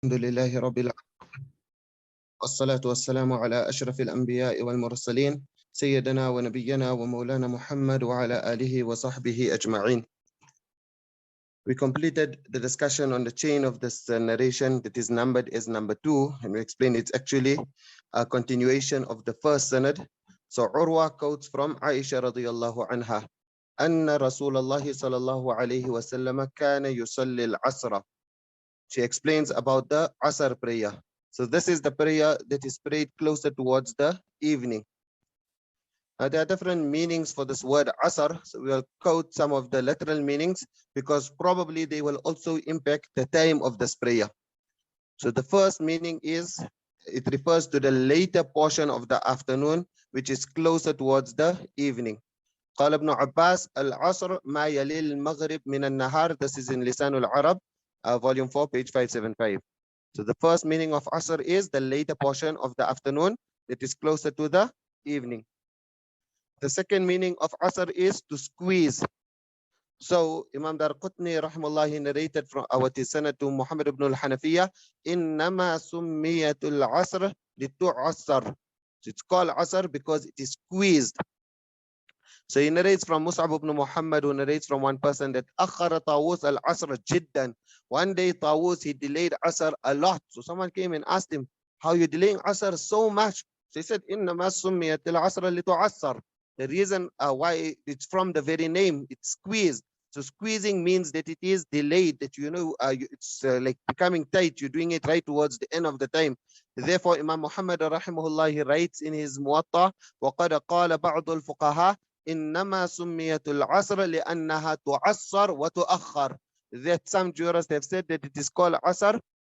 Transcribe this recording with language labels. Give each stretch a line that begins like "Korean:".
Arabic: الحمد لله رب العالمين والصلاة والسلام على أشرف الأنبياء والمرسلين سيدنا ونبينا ومولانا محمد وعلى آله وصحبه أجمعين.
English: We completed the discussion on the chain of this narration that is numbered as number 2, and we explained it's actually a continuation of the first sanad. So Urwa quotes from Aisha radiyallahu anha,
Arabic: أن رسول الله صلى الله عليه وسلم كان يصلي العصر.
English: She explains about the Asar Prayer. So this is the prayer that is prayed closer towards the evening. There are different meanings for this word Asar. So we will quote some of the literal meanings because probably they will also impact the time of this prayer. So the first meaning is it refers to the later portion of the afternoon, which is closer towards the evening.
Arabic: قال ابن عباس العصر ما يلي المغرب من النهار.
English: This is in لسان العرب, volume 4, page 575. So the first meaning of Asr is the later portion of the afternoon that is closer to the evening. The second meaning of Asr is to squeeze. So Imam Darqutni rahimahullah narrated from our Sanad to Muhammad ibn al-Hanafiyyah,
Arabic: إِنَّمَا سُمِّيَتُ الْعَصْرِ لِتُعَصَّرْ.
English: So it's called Asr because it is squeezed. So he narrates from Mus'ab ibn Muhammad, who narrates from one person that
Arabic: أخر طاووس العصر جدا.
English: One day Tawus, he delayed Asr a lot. So someone came and asked him, how are you delaying Asr so much?
Arabic: So he said, إنما سميت العصر لتعصر.
English: The reason why it's from the very name, it's squeezed. So squeezing means that it is delayed, that it's like becoming tight. You're doing it right towards the end of the time. Therefore, Imam Muhammad rahimahullah, he writes in his Muwaṭṭa,
Arabic: وَقَدْ قَالَ بَعْضُ الْفُقَهَاءِ إِنَّمَا سُمِّيَتُ الْعَصْرَ لِأَنَّهَا تُعَصَّرْ وَتُؤَخَّرْ.
English: That some jurists have said that it is called Asar